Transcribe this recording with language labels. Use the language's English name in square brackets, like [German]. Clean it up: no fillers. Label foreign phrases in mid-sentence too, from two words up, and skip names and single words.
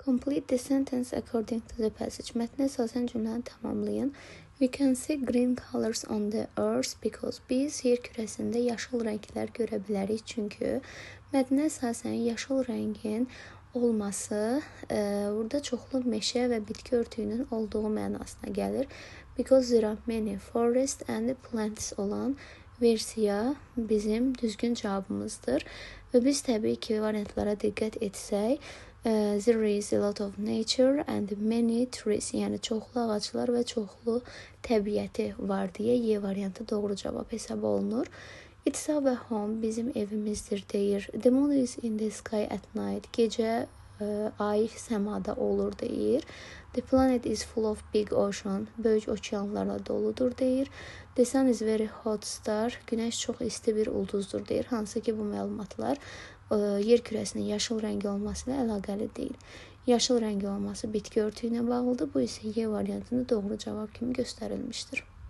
[English] Complete the sentence according to the passage. [Azerbaijani] Mətnə əsasən cümləni tamamlayın. [English] We can see green colors on the earth because [Azerbaijani] biz yer kürəsində yaşıl rənglər görə bilərik. Çünki mətnə əsasən yaşıl rəngin olması burada çoxlu meşə və bitki örtüyünün olduğu mənasına gəlir. [English] Because there are many forests and plants [Azerbaijani] olan versiya bizim düzgün cavabımızdır. Və biz təbii ki, variantlara diqqət etsək, [English] there is a lot of nature and many trees. [Azerbaijani] Yəni çoxlu ağaclar və çoxlu təbiəti var deyə Y variantı doğru cavab hesab olunur. [English] It's our home, [Azerbaijani] bizim evimizdir deyir. [English] The moon is in the sky at night. [Azerbaijani] Gecə ay səmada olur deyir. [English] The planet is full of big ocean. [Azerbaijani] Böyük okeanlarla doludur deyir. [English] The sun is very hot star. [Azerbaijani] Günəş çox isti bir ulduzdur deyir. Hansı ki bu məlumatlar yer kürəsinin yaşıl rəngi olması ilə əlaqəli deyil. Yaşıl rəngi olması bitki örtüyünə bağlıdır. Bu isə Y variantında doğru cavab kimi göstərilmişdir.